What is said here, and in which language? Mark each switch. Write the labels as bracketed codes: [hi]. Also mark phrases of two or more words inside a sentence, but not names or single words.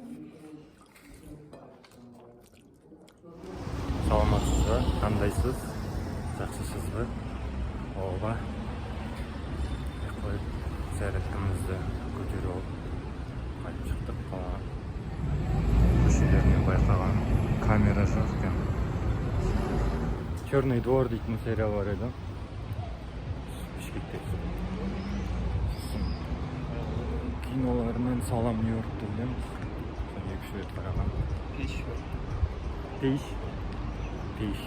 [ky] Саламатсызбы, кандайсыз? Жакшысызбы? Ооба. Зарядкамызды көтөрүп алып кайтып чыктык. Көчөлөрдү байкаган камера жок экен. [kk] Черный двор дейтін сериал бар еді. [ky] Бишкекте. Киноларынан Салам Нью-Йорк деген. [kk] Екі рет қараған. Пеш.